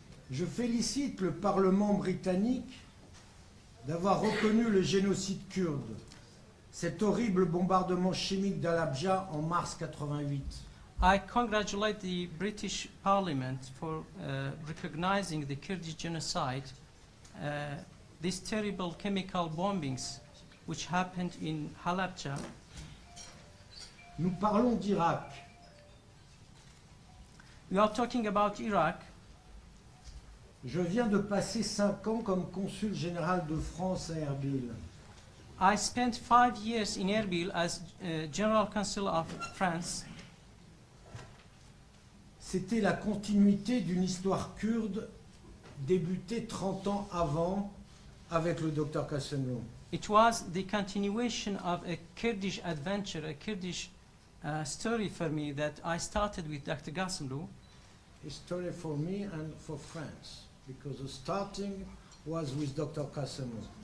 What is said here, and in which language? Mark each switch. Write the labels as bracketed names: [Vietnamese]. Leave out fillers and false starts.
[French] Je félicite le Parlement britannique d'avoir reconnu le génocide kurde. cet horrible bombardement chimique d'Al-Abja en mars 88. [English] I congratulate the British Parliament for recognizing the Kurdish genocide, these terrible chemical bombings which happened in Halabja. [French] Nous parlons d'Irak. [English] We are talking about Iraq. [French] Je viens de passer 5 ans comme consul général de France à Erbil. [English] I spent 5 years in Erbil as General Consul of France. [French] C'était la continuité d'une histoire kurde débutée 30 ans avant avec le docteur Ghassemlou. [English] It was the continuation of a Kurdish adventure, a Kurdish story for me that I started with Dr. Ghassemlou. A story for me and for France, because the starting was with Dr. Ghassemlou.